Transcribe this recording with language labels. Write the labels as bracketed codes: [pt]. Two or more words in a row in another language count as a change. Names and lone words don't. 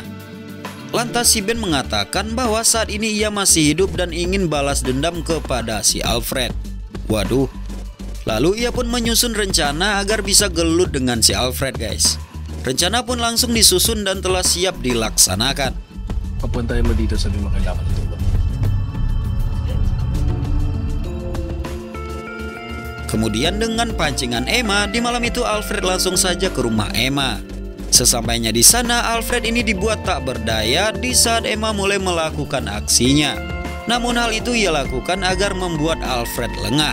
[id] Lantas si Ben mengatakan bahwa saat ini ia masih hidup dan ingin balas dendam kepada si Alfred. Waduh. Lalu ia pun menyusun rencana agar bisa gelut dengan si Alfred guys. Rencana pun langsung disusun dan telah siap dilaksanakan. [tl] Papuntahin mo dito, sabi mo kailangan ng tulong. [id] Kemudian dengan pancingan Emma, di malam itu Alfred langsung saja ke rumah Emma. Sesampainya di sana, Alfred ini dibuat tak berdaya di saat Emma mulai melakukan aksinya. Namun hal itu ia lakukan agar membuat Alfred lengah.